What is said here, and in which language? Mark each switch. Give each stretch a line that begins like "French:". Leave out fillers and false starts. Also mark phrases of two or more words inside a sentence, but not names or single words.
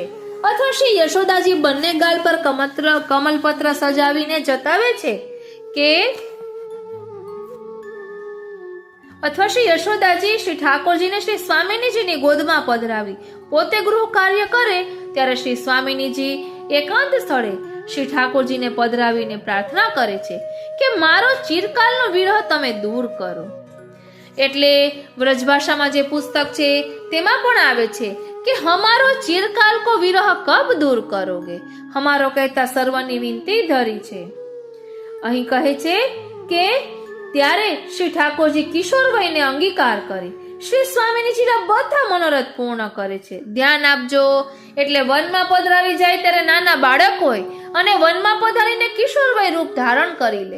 Gujarati: અથવા શ્રી યશોદાજી બંને ગાલ પર કમલપત્ર સજાવીને જતાવે છે કે અથવા શ્રી યશોદાજી શ્રી ઠાકોરજીને શ્રી સ્વામિનીજીની ગોદમાં પધરાવી પોતે ગૃહ કાર્ય કરે ત્યારે શ્રી સ્વામિનીજી એકાંત સ્થળે શ્રી ઠાકોરજીને પધરાવીને પ્રાર્થના કરે છે કે મારો ચિરકાલનો વિરહ તમે દૂર કરો. એટલે વ્રજભાષામાં જે પુસ્તક છે તેમાં પણ આવે છે
Braj: कि हमारो चिरकाल को विरह कब दूर करोगे, हमारो कहता सर्वनी विनती धरी छे।
Gujarati: અહીં કહે છે કે ત્યારે શ્રી ઠાકોરજી કિશોર વયને અંગીકાર કરી શ્રી સ્વામિનીજીના બધા મનોરથ પૂર્ણ કરે છે. ધ્યાન આપજો, એટલે વનમાં પધરાવી જાય ત્યારે નાના બાળક હોય અને વનમાં પધારીને કિશોર વય રૂપ ધારણ કરી લે.